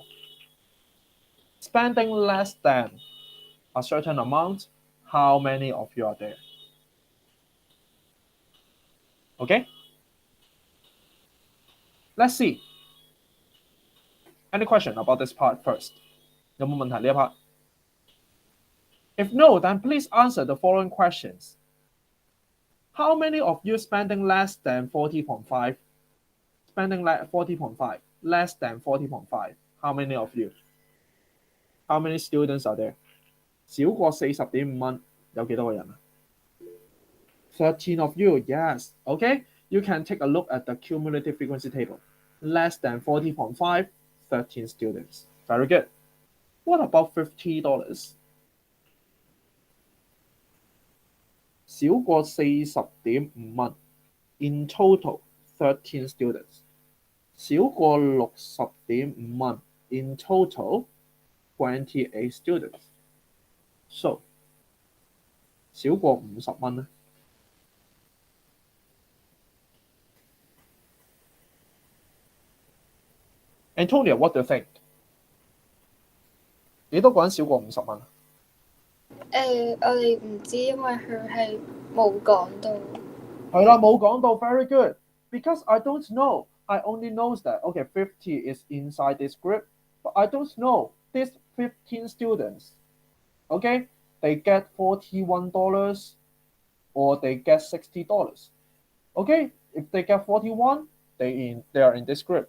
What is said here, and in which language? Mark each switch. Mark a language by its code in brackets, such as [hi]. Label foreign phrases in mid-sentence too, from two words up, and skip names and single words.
[en] Spending less than a certain amount, how many of you are there? Okay? Let's see. Any question about this part first? [yue] 有冇問題呢一 part? [en] If no, then please answer the following questions. How many of you spending less than 40.5? Spending 40.5, less than 40.5. How many of you? How many students are there? [yue] 少過40.5蚊，有幾多個人啊？ [en] 13 of you, yes. Okay, you can take a look at the cumulative frequency table. Less than 40.5, 13 students. Very good. What about $50? [yue] 少過40.5 蚊。 [en] In total, 13 students. [yue] 少過60.5 蚊。 [en] In total, 28 students. So, [yue] 少過50蚊咧。 [en] Antonia, what do you think? [yue] 幾多個人少過50蚊？我哋唔知，因為佢係冇講到。係啦，冇講到 [en] ，very good. Because I don't know. I only knows that okay, 50 is inside this group, but I don't know these 15 students. Okay, they get $41 or they get $60. Okay, if they get 41, they are in this group.